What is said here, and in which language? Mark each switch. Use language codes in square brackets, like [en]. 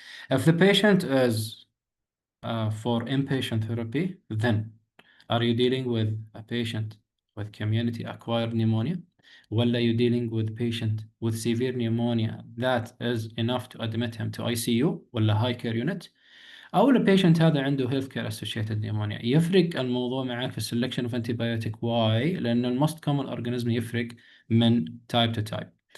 [en] If the patient is for inpatient therapy, then are you dealing with a patient with community acquired pneumonia? Or are you dealing with patient with severe pneumonia that is enough to admit him to ICU ولا high care unit؟ [ar] أو البيشنت هذا عنده [en] health care associated pneumonia. [ar] يفرق الموضوع معك في [en] selection of antibiotic. Why؟ [ar] لأن [en] الموست common organism [ar] يفرق من [en] type to type.